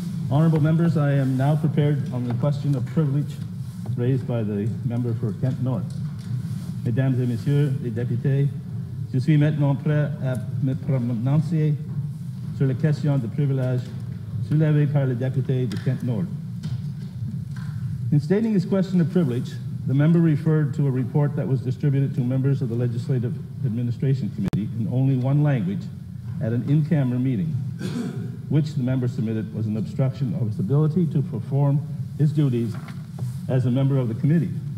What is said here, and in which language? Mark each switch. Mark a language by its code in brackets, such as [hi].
[en] Honourable members, I am now prepared on the question of privilege raised by the member for Kent North. [fr] Mesdames et messieurs les députés, je suis maintenant prêt à me prononcer sur la question de privilège soulevée par le député de Kent North. [en] In stating his question of privilege, the member referred to a report that was distributed to members of the Legislative Administration Committee in only one language at an in-camera meeting, which the member submitted was an obstruction of his ability to perform his duties as a member of the committee.